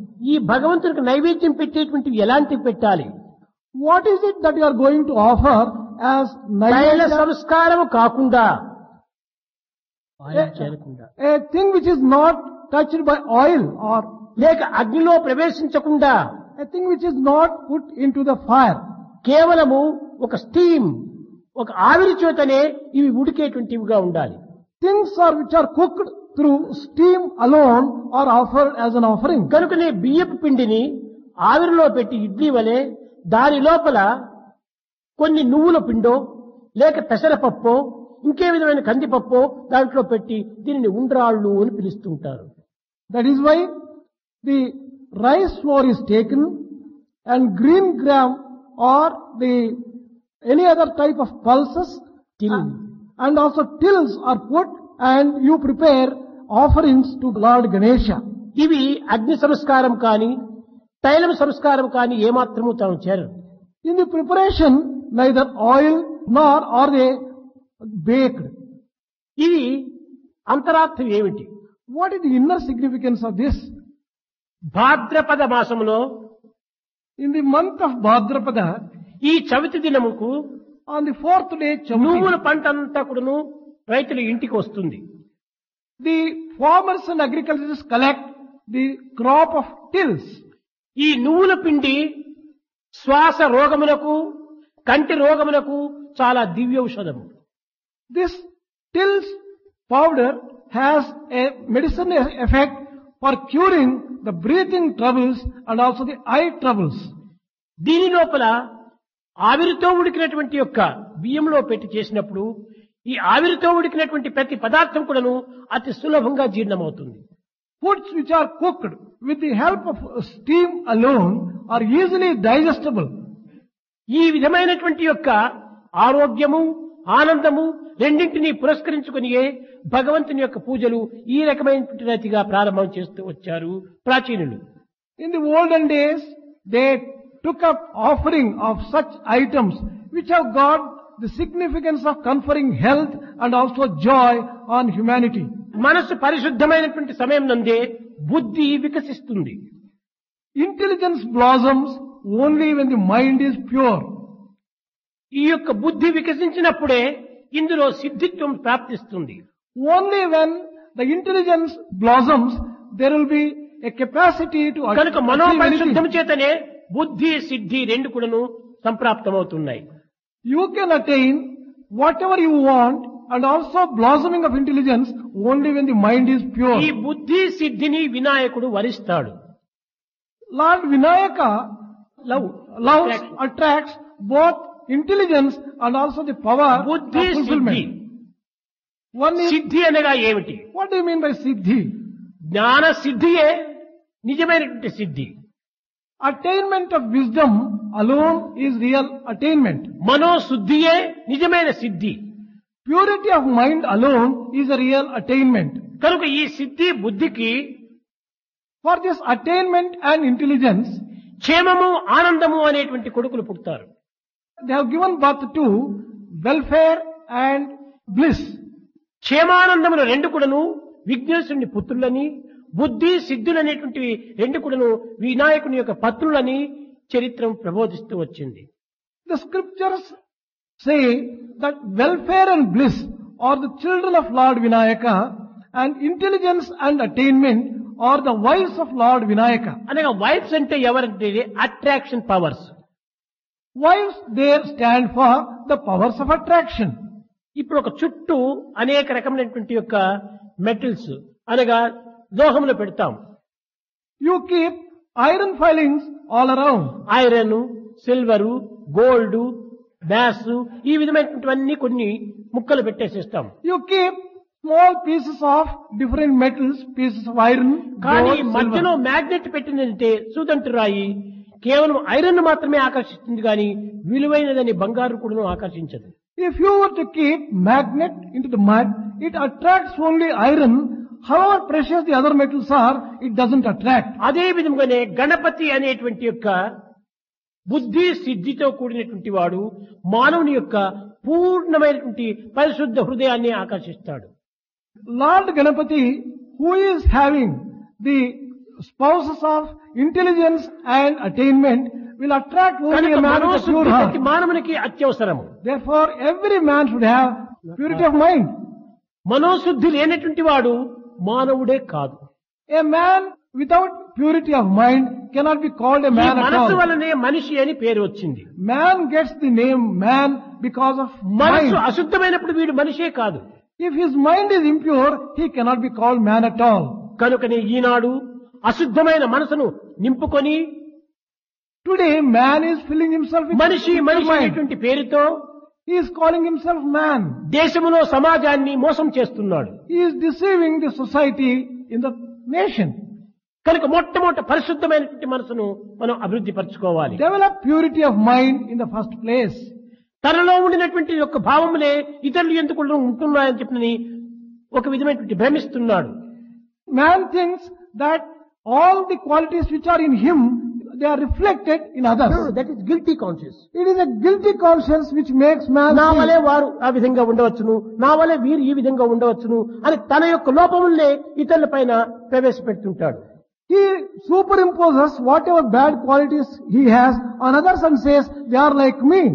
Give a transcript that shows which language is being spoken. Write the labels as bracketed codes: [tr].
[te] ఈ భగవంతునికి నైవేద్యం పెట్టేటువంటివి ఎలాంటివి పెట్టాలి? [en] What is it that you are going to offer as [te] తైల [en] Naivedya? [te] సంస్కారము కాకుండా ఆయిల్ చేరకుండా, [en] A thing which is not touched by oil, or [te] లేక అగ్నిలో ప్రవేశించకుండా, [en] a thing which is not put into the fire. [te] కేవలము ఒక స్టీమ్, ఒక ఆవిరి చేతనే ఇవి ఉడికేటువంటివిగా ఉండాలి. [en] Things which are cooked through steam alone are offered as an offering. [te] కనుకనే బియ్యపు పిండిని ఆవిరిలో పెట్టి ఇడ్లీ వలె దాని లోపల కొన్ని నువ్వుల పిండో లేక పెసరపప్పో ఇంకే విధమైన కందిపప్పో దాంట్లో పెట్టి దీనిని ఉండ్రాళ్ళు అని పిలుస్తుంటారు. [en] That is why the rice flour is taken and green gram or any other type of pulses Till. and also tills are put and you prepare offerings to Lord Ganesha. [te] ఇవి అగ్ని సంస్కారం కానీ తైలం సంస్కారం కానీ ఏమాత్రము తాను చేరరు. [en] In the preparation, neither oil nor are they baked. [te] ఇది అంతరార్థం ఏమిటి? [en] What is the inner significance of this? [te] భాద్రపద మాసములో [en] In the month of Bhadrapada, [te] ఈ Chavithi దినముకు [en] on the fourth day, [te] నువ్వుల [en] Chavati, [te] పంట అంతా కూడాను రైతుల ఇంటికి వస్తుంది. [en] the farmers and agriculturists collect the crop of tills. [te] ఈ నువ్వుల పిండి శ్వాస రోగములకు కంటి రోగములకు చాలా దివ్యౌషధము. [en] This tills powder has a medicine effect for curing the breathing troubles and also the eye troubles. [te] దీని లోపల ఆవిరితో ఉడికినటువంటి యొక్క బియ్యంలో పెట్టి చేసినప్పుడు ఈ ఆవిరితో ఉడికినటువంటి ప్రతి పదార్థం కూడాను అతి సులభంగా జీర్ణమవుతుంది. [en] Foods which are cooked with the help of steam alone are easily digestible. [te] ఈ విధమైనటువంటి యొక్క ఆరోగ్యము ఆనందము రెండింటినీ పురస్కరించుకునియే భగవంతుని యొక్క పూజలు ఈ రకమైనటువంటి రీతిగా ప్రారంభం చేస్తూ వచ్చారు ప్రాచీనులు. [en] In the olden days, they took up offering of such items which have got the significance of conferring health and also joy on humanity. [te] మనసు పరిశుద్ధమైనటువంటి సమయం నందే బుద్ధి వికసిస్తుంది. [en] Intelligence blossoms only when the mind is pure. [te] ఈ యొక్క బుద్ధి వికసించినప్పుడే ఇందులో సిద్ధిత్వం ప్రాప్తిస్తుంది. [en] Only when the intelligence blossoms, there will be a capacity to [te] కనుక [en] achieve [te] మనోపరిశుద్ధం [en] anything. [te] చేతనే బుద్ధి సిద్ధి రెండు కూడాను సంప్రాప్తమవుతున్నాయి. [en] You can attain whatever you want and also blossoming of intelligence only when the mind is pure. [te] ఈ బుద్ధి సిద్ధిని వినాయకుడు వరిస్తాడు. [en] Lord Vinayaka love loves, attracts both intelligence and also the power of [te] బుద్ధి సిద్ధి. [en] fulfillment. One is, [te] సిద్ధి అనగా ఏమిటి? [en] what do you mean by siddhi? [te] జ్ఞాన సిద్ధియే నిజమైనటువంటి సిద్ధి. [en] Attainment of wisdom alone is real attainment. [te] మనోశుద్ధియే నిజమైన సిద్ధి. [en] Purity of mind alone is a real attainment. [te] కనుక ఈ సిద్ధి బుద్ధికి [en] For this attainment and intelligence, [te] క్షేమము ఆనందము అనేటువంటి కొడుకులు పుడతారు. [en] they have given birth to welfare and bliss. [te] క్షేమానందములు రెండు కూడాను విఘ్నేశ్వరుని పుత్రులని, బుద్ధి సిద్ధులనేటువంటివి రెండు కూడాను వినాయకుని యొక్క పత్రులని చరిత్రం ప్రబోధిస్తూ వచ్చింది. [en] The scriptures say that welfare and bliss are the children of Lord Vinayaka and intelligence and attainment are the wives of Lord Vinayaka. [te] అనగా వైఫ్స్ అంటే ఎవరంటే [en] Attraction powers. Wives there stand for the powers of attraction. [te] ఇప్పుడు ఒక చుట్టూ అనేక రకమైనటువంటి యొక్క metals అనగా లోహములు పెడతాం. [en] You keep iron filings all around. [te] Iron, silver, gold, బ్యాస్ ఈ విధమైనటువంటివన్నీ కొన్ని ముక్కలు పెట్టేసేస్తాం. [en] You keep small pieces of different metals, pieces of iron, [te] కానీ [en] gold, [te] మధ్యలో [en] silver. [te] మ్యాగ్నెట్ పెట్టిందంటే సుదంటు రాయి కేవలం ఐరన్ మాత్రమే ఆకర్షిస్తుంది కానీ విలువైనదని బంగారు కూడా ఆకర్షించదు. [en] If you were to keep magnet into the mud, it attracts only iron. However precious the other metals are, it doesn't attract. [te] అదే విధంగానే గణపతి అనేటువంటి యొక్క బుద్ధి సిద్ధితో కూడినటువంటి వాడు మానవుని యొక్క పూర్ణమైనటువంటి పరిశుద్ధ హృదయాన్ని ఆకర్షిస్తాడు. [en] Lord Ganapati, who is having the spouses of intelligence and attainment, will attract only [te] కనుక [en] a man with a [te] మనోశుద్ధి [en] pure [te] ప్రతి [en] heart. [te] మానవునికి అత్యవసరము. [en] Therefore, every man should have purity of mind. [te] మనోశుద్ధి లేనటువంటి వాడు మానవుడే కాదు. [en] A man without purity of mind cannot be called a [te] ఈ [en] man at [te] మనస్సు [en] all. [te] వలనే మనిషి అని పేరు వచ్చింది. [en] Man gets the name man because of [te] మనస్సు [en] mind. [te] అశుద్ధమైనప్పుడు వీడు మనిషే కాదు. [en] If his mind is impure, he cannot be called man at all. [te] కనుకనే ఈనాడు అశుద్ధమైన మనసును నింపుకొని [en] Today, man is filling himself with [te] మనిషి [en] impure mind. [te] అనేటువంటి పేరుతో [en] He is calling himself man. [te] దేశములో సమాజాన్ని మోసం చేస్తున్నాడు. [en] He is deceiving the society in the nation. [te] కనుక మొట్టమొదట పరిశుద్ధమైనటువంటి మనసును మనం అభివృద్ధి పరచుకోవాలి. [en] Develop purity of mind in the first place. [te] తనలో ఉండినటువంటి యొక్క భావములే ఇతరులు ఎందుకు ఉంటున్నాయని చెప్పని ఒక విధమైనటువంటి భ్రమిస్తున్నాడు. [en] Man thinks that all the qualities which are in him, they are reflected in others. That is guilty conscious. It is a guilty conscience which makes man [te] నా [en] think, [te] వలే వారు ఆ విధంగా ఉండవచ్చును, నా వలే వీరు ఈ విధంగా ఉండవచ్చును అని తన యొక్క లోపములనే ఇతరుల పైన ప్రవేశపెడుతుంటాడు. [en] he superimposes whatever bad qualities he has on others and says, they are like me.